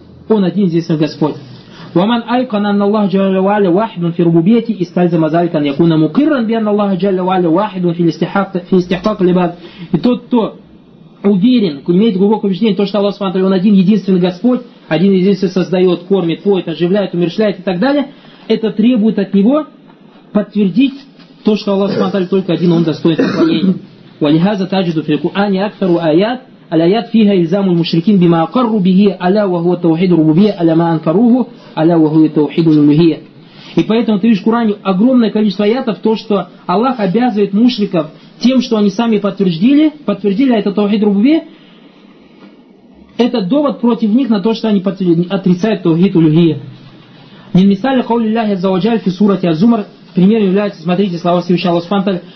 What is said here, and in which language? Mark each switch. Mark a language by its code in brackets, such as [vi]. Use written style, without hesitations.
[ru] Он один здесь Господь. [ar] وَمَنْ أَيْقَنَ أَنَّ اللَّهَ جَلَّ وَعَلَى وَاحِدٌ فِي رُبُوبِيَتِهِ إِسْتَلْزَمَ ذَلِكَ أَنْ يَكُونَ مُقِرًّا بِأَنَّ اللَّهَ جَلَّ وَعَلَى وَاحِدٌ فِي اسْتِحْقَاقِ الْعِبَادِ. [ru] И тот, кто уверен, имеет глубокое убеждение, то, что Аллах Субхану Тааля, он один единственный Господь, один единственный создает, кормит, поет, оживляет, умерщвляет и так далее, это требует от него подтвердить то, что Аллах Субхану Тааля только один, он достоин поклонения. [ar] وَلِهَذَا تَجِدُ فِي الْقُرْآنِ أَكْثَرُ آيَاتٍ الآيات فيها إلزام المشركين بما أقروا به ألا وهو التوحيد الربوبية ألا ما أنكروه ألا وهو التوحيد الألوهية. [ru] И поэтому ты видишь в Коране огромное количество аятов, то что Аллах обязывает мушриков тем, что они сами подтвердили это Таухид Рубубия. Это довод против них на то, что они отрицают Таухид Улюхия. [ar] Мин мисали каули ляхи заваджаль фи сурати аз-зумар. [ru] Пример является, смотрите, слова Всевышнего Аллаха Субхану Тааля.